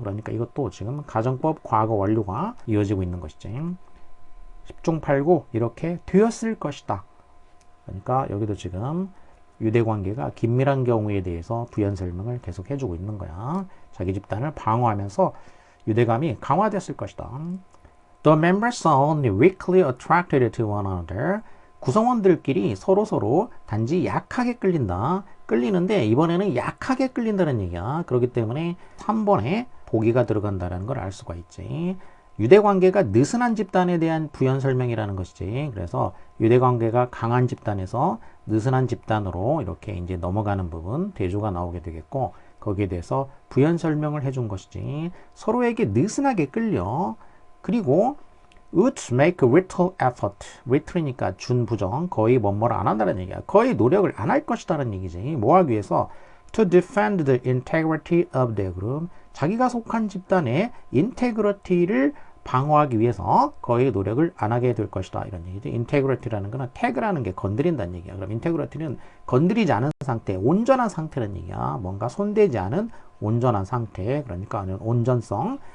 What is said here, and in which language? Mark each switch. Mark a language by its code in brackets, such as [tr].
[ko] 그러니까 이것도 지금 가정법 과거 완료가 이어지고 있는 것이지. 10중 8구 이렇게 되었을 것이다. 그러니까 여기도 지금 유대관계가 긴밀한 경우에 대해서 부연 설명을 계속 해주고 있는 거야. 자기 집단을 방어하면서 유대감이 강화됐을 것이다. [en] The members are only weakly attracted to one another. [ko] 구성원들끼리 서로 단지 약하게 끌린다. 끌리는데 이번에는 약하게 끌린다는 얘기야. 그렇기 때문에 3번에 보기가 들어간다는 걸 알 수가 있지. 유대관계가 느슨한 집단에 대한 부연 설명이라는 것이지. 그래서 유대관계가 강한 집단에서 느슨한 집단으로 이렇게 이제 넘어가는 부분, 대조가 나오게 되겠고, 거기에 대해서 부연 설명을 해준 것이지. 서로에게 느슨하게 끌려. 그리고 [en] would make little effort. [ko] little이니까 준부정, 거의 뭐뭐를 안 한다는 얘기야. 거의 노력을 안 할 것이다라는 얘기지. 뭐 하기 위해서? [en] to defend the integrity of their group. [ko] 자기가 속한 집단의 인테그리티를 방어하기 위해서 거의 노력을 안 하게 될 것이다. 이런 얘기죠. 인테그리티라는 거는 태그라는 게 건드린다는 얘기야. 그럼 인테그리티는 건드리지 않은 상태, 온전한 상태라는 얘기야. 뭔가 손대지 않은 온전한 상태. 그러니까 온전성.